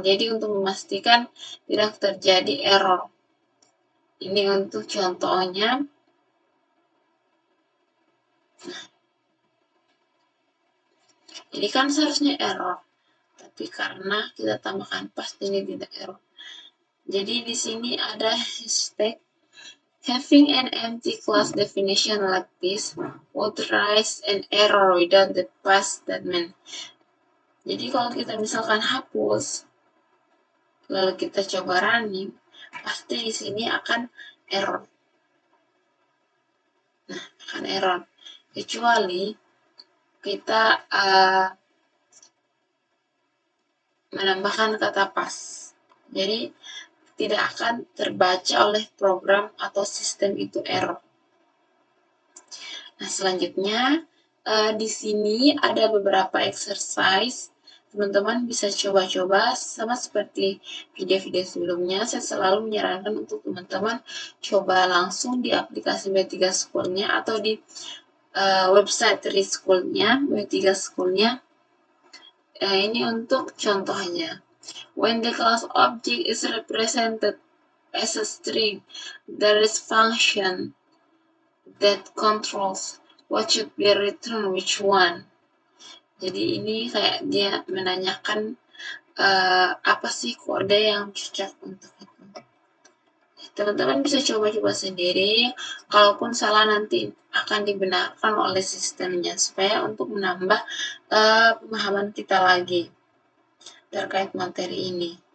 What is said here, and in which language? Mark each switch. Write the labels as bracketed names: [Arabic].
[Indonesian] Jadi untuk memastikan tidak terjadi error. Ini untuk contohnya. Ini kan seharusnya error, tapi karena kita tambahkan past ini tidak error. Jadi di sini ada hashtag [English] having an empty class definition like this would raise an error without the past statement. [Indonesian] Jadi kalau kita misalkan hapus, lalu kita coba running, pasti di sini akan error. Nah, akan error. Kecuali kita menambahkan kata pas. Jadi tidak akan terbaca oleh program atau sistem itu error. Nah, selanjutnya di sini ada beberapa exercise. Teman-teman bisa coba-coba sama seperti video-video sebelumnya. Saya selalu menyarankan untuk teman-teman coba langsung di aplikasi W3 School-nya atau di website School-nya, W3 School-nya. Ini untuk contohnya. [English] When the class object is represented as a string, there is function that controls what should be returned which one. [Indonesian] Jadi ini kayak dia menanyakan apa sih kode yang cocok untuk itu. Teman-teman bisa coba-coba sendiri, kalaupun salah nanti akan dibenarkan oleh sistemnya supaya untuk menambah pemahaman kita lagi terkait materi ini.